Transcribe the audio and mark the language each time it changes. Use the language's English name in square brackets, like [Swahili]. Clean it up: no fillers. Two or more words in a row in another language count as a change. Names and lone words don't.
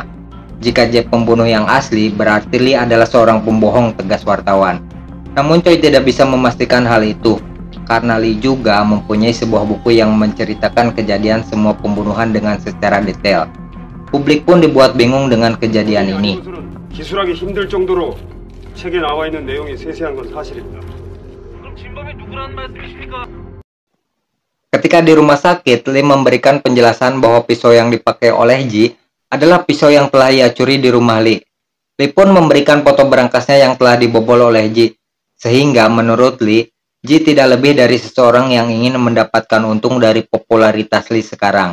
[Indonesian] Jika J pembunuh yang asli, berarti Lee adalah seorang pembohong, tegas wartawan. Namun Choi tidak bisa memastikan hal itu, karena Lee juga mempunyai sebuah buku yang menceritakan kejadian semua pembunuhan dengan secara detail. Publik pun dibuat bingung dengan kejadian ini. [Korean] 기술하기 힘들 정도로 책에 나와 있는 내용이 세세한 건 사실입니다. 그럼 진범이 누구라는 말씀이십니까? [Indonesian] Ketika di rumah sakit, Lee memberikan penjelasan bahwa pisau yang dipakai oleh Ji adalah pisau yang telah ia curi di rumah Lee. Lee pun memberikan foto berangkasnya yang telah dibobol oleh Ji, sehingga menurut Lee, Ji tidak lebih dari seseorang yang ingin mendapatkan untung dari popularitas Lee sekarang.